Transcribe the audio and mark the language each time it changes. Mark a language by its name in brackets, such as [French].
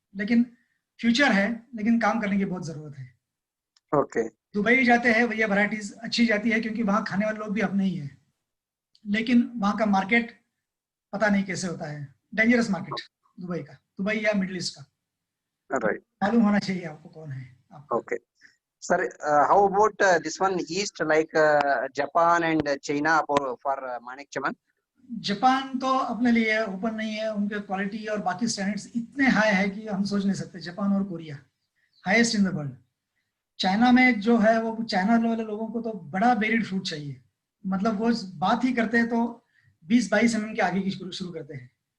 [Hindi] लेकिन फ्यूचर है, लेकिन काम करने की बहुत जरूरत है। [English] Okay. [Hindi] दुबई जाते हैं भैया, वैरायटीज अच्छी जाती है क्योंकि वहाँ खाने वाले लोग भी अपने ही हैं, लेकिन वहाँ का मार्केट पता नहीं कैसे होता है, डेंजरस मार्केट दुबई का, दुबई या मिडिल ईस्ट का। [English] Right. [Hindi] मालूम होना चाहिए आपको कौन है आपका। [English] Okay. Sir, how about this one east like Japan and China for Manik Chaman? [Hindi] Japan तो अपने लिए ओपन नहीं है, उनके क्वालिटी और बाकी स्टैंडर्ड्स इतने हाई है कि हम सोच नहीं सकते। जापान और Korea highest in the world. China में जो है वो, चाइना वाले लोगों को तो बड़ा बेरीड फ्रूट चाहिए, मतलब वो बात ही करते हैं तो 20-22 mm के आगे की शुरू करते हैं।